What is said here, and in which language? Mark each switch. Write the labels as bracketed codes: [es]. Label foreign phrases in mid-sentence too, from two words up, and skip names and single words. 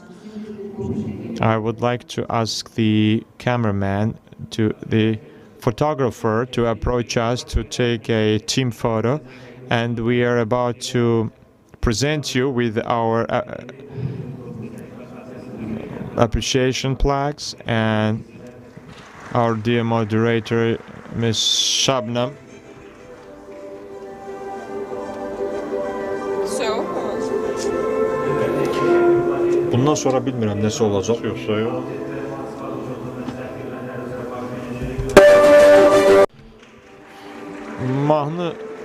[en] I would like to ask the cameraman, the photographer, to approach us to take a team photo, and we are about to present you with our appreciation plaques, and our dear moderator, Ms. Shabnam. [az] Bundan sonra bilmirəm nəsə olacaq yoxsa yox. Mahnı